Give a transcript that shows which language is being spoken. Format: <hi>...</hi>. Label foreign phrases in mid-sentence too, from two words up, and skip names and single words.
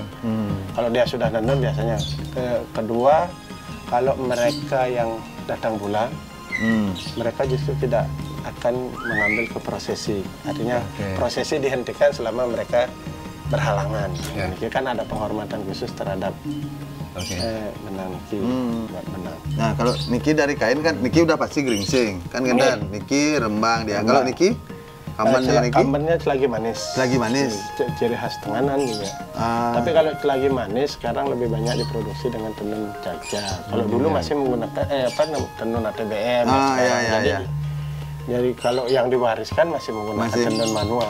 <id>Kalau dia sudah nanam biasanya. Kedua, kalau mereka yang datang bulan, mereka justru tidak akan mengambil ke prosesi. Artinya prosesi dihentikan selama mereka berhalangan. Ya. Niki kan ada penghormatan khusus terhadap Oke. benang niki, buat benang. Nah, kalau niki dari kain kan niki udah pasti geringsing. Kan gendan, niki rembang dia. Kalau niki kambannya niki Kambannya selagi manis. selagi manis. Ciri khas tenganan juga. Tapi kalau selagi manis sekarang lebih banyak diproduksi dengan tenun caca. Kalau dulu masih menggunakan tenun ATBM. Iya. Jadi kalau yang diwariskan masih menggunakan tenun manual.</id>